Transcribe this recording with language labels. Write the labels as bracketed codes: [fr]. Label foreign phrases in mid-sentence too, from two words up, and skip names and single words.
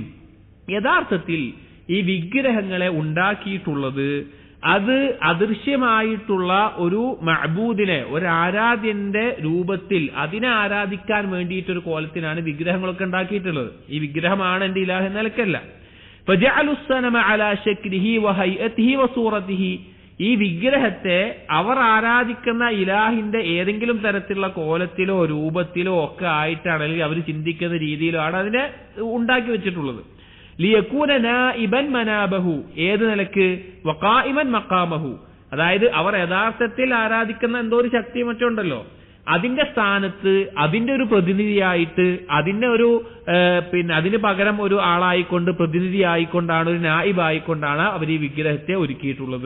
[ml] യഥാർത്ഥത്തിൽ ഈ വിഗ്രഹങ്ങളെ ഉണ്ടാക്കിയിട്ടുള്ളത് അത് അദൃശ്യമായിട്ടുള്ള ഒരു മഅബൂദിനെ, ഒരു ആരാധ്യന്റെ രൂപത്തിൽ അതിനെ ആരാധിക്കാൻ വേണ്ടിയിട്ടൊരു കോലത്തിനാണ് വിഗ്രഹങ്ങളൊക്കെ ഉണ്ടാക്കിയിട്ടുള്ളത്. ഈ വിഗ്രഹമാണ് എന്റെ ഇലാഹ് എന്ന നിലക്കല്ല. [ar] فجعلوا الصنم على شكله وهيئته وصورته. [ml] ഈ വിഗ്രഹത്തെ അവർ ആരാധിക്കുന്ന ഇലാഹിന്റെ ഏതെങ്കിലും തരത്തിലുള്ള കോലത്തിലോ രൂപത്തിലോ ഒക്കെ ആയിട്ടാണ്, അല്ലെങ്കിൽ അവർ ചിന്തിക്കുന്ന രീതിയിലോ ആണ് അതിനെ ഉണ്ടാക്കി വെച്ചിട്ടുള്ളത്. [ar] ليكون نائبا منابه, [ml] ഏത് നിലക്ക്? [ar] وقائما مقامه, [ml] അതായത് അവർ യഥാർത്ഥത്തിൽ ആരാധിക്കുന്ന എന്തോ ഒരു ശക്തി മറ്റുണ്ടല്ലോ, അതിന്റെ സ്ഥാനത്ത് അതിന്റെ ഒരു പ്രതിനിധിയായിട്ട്, അതിന്റെ ഒരു അതിന് പകരം ഒരു ആളായിക്കൊണ്ട്, പ്രതിനിധി ആയിക്കൊണ്ടാണ്, ഒരു നായിബ് ആയിക്കൊണ്ടാണ് അവർ ഈ വിഗ്രഹത്തെ ഒരുക്കിയിട്ടുള്ളത്.